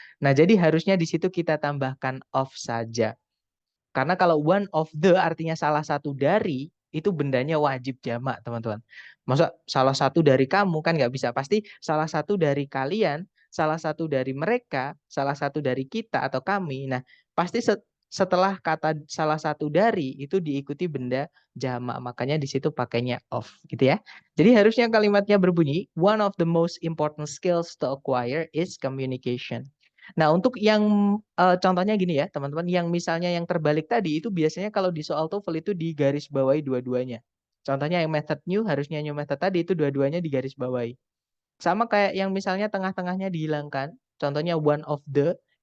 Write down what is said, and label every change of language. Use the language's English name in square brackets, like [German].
[Indonesian] Nah, jadi harusnya di situ kita tambahkan of saja. Karena kalau one of the artinya salah satu dari, itu bendanya wajib jamak, teman-teman. Masa salah satu dari kamu kan nggak bisa. Pasti salah satu dari kalian, salah satu dari mereka, salah satu dari kita atau kami. Nah, pasti setelah kata salah satu dari itu diikuti benda jamak. Makanya di situ pakainya of gitu ya. Jadi harusnya kalimatnya berbunyi [English] one of the most important skills to acquire is communication. [Indonesian] Nah, untuk yang contohnya gini ya, teman-teman, yang misalnya yang terbalik tadi itu biasanya kalau di soal TOEFL itu digaris bawahi dua-duanya. Contohnya yang method new harusnya new method tadi itu dua-duanya digaris bawahi. Sama kayak yang misalnya tengah-tengahnya dihilangkan, contohnya one of the.